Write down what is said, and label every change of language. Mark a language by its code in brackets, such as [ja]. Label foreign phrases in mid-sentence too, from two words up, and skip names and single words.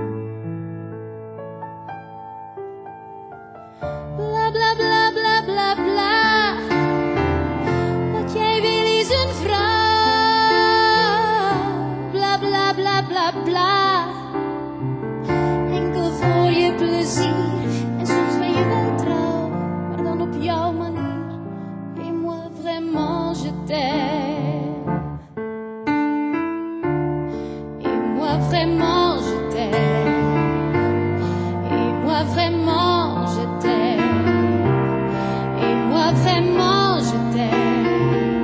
[nl] Bla bla bla bla bla bla. Wat jij wil is een vrouw. Bla bla bla bla bla. Enkel voor je plezier. En soms ben je wel trouw, maar dan op jouw manier. [fr] Et moi vraiment je t'aime. Et moi vraiment je t'aime. Et moi vraiment je t'aime. Et moi vraiment je t'aime.